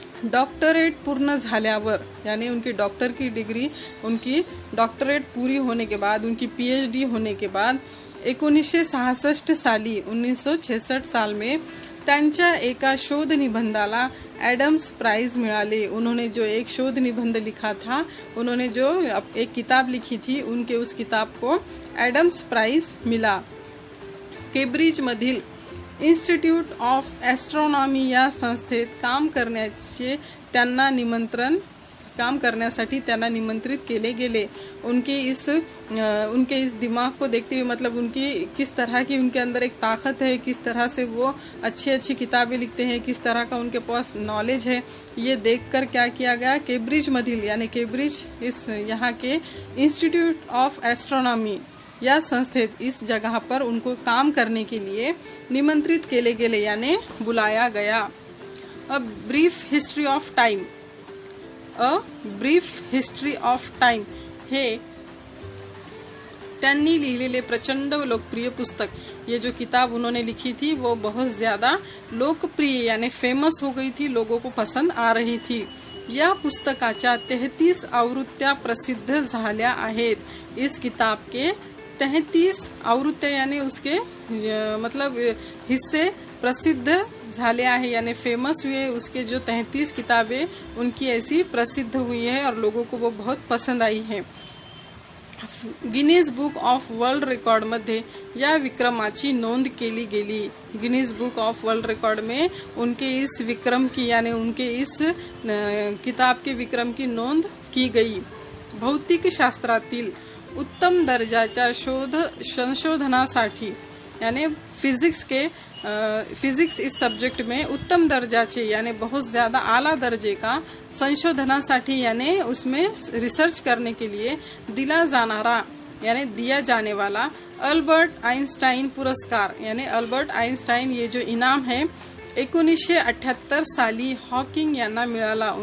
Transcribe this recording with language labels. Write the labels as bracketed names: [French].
[Marathi] Doctorate पूर्ण झाल्यावर [Hindi] यानी उनकी डॉक्टर की डिग्री, उनकी डॉक्टरेट पूरी होने के बाद, उनकी PhD होने के बाद 1966 साली 1966 साल में [Marathi] त्यांच्या एका शोध निबंधाला एडम्स प्राइज मिळाले। [Hindi] उन्होंने जो एक शोध निबंध लिखा था, उन्होंने जो एक किताब लिखी थी, उनके उस किताब को एडम्स प्राइज मिला। [Marathi] केम्ब्रिज मधील इन्स्टिट्यूट ऑफ एस्ट्रॉनॉमी या संस्थेत काम करण्यासाठी त्यांना निमंत्रित केले गेले। [Hindi] उनके इस दिमाग को देखते हुए, मतलब उनकी किस तरह की उनके अंदर एक ताकत है, किस तरह से वो अच्छी अच्छी किताबें लिखते हैं, किस तरह का उनके पास नॉलेज है, ये देखकर क्या किया गया, केम्ब्रिज मधील यानी केम्ब्रिज इस यहाँ के इंस्टीट्यूट ऑफ एस्ट्रोनॉमी या संस्थेत इस जगह पर उनको काम करने के लिए [Marathi] निमंत्रित केले गेले [Hindi] यानी बुलाया गया। [Marathi] A brief history of time, a brief history of time हे त्यांनी लिहिलेले प्रचंड लोकप्रिय पुस्तक। [Hindi] ये जो किताब उन्होंने लिखी थी वो बहुत ज़्यादा लोकप्रिय यानी फेमस हो गई थी, लोगों को पसंद आ रही थी। [Marathi] या पुस्तकाच्या 33 आवृत्त्या प्रसिद्ध झाल्या आहेत। [Hindi] इस किताब के 33 आवृत्त्या यानी उसके मतलब हिस्से [Marathi] प्रसिद्ध झाले आहे [Hindi] यानी फेमस हुए। उसके जो 33 किताबें उनकी ऐसी प्रसिद्ध हुई है और लोगों को वो बहुत पसंद आई है। [Marathi] Guinness book of world record मध्ये या विक्रमाची नोंद केली गेली। [Hindi] Guinness book of world record में उनके इस विक्रम की यानी उनके इस किताब के विक्रम की नोंद की गई। [Marathi] भौतिक शास्त्रातील उत्तम दर्जाच्या संशोधनासाठी [Hindi] यानी फिजिक्स इस सब्जेक्ट में उत्तम दर्जाचे यानी बहुत ज़्यादा आला दर्जे का संशोधनासाठी यानी उसमें रिसर्च करने के लिए दिया जाने वाला अल्बर्ट आइंस्टाइन पुरस्कार यानी अल्बर्ट आइंस्टाइन ये जो इनाम है [Marathi] 1978 साली हॉकिंग यांना मिळाला।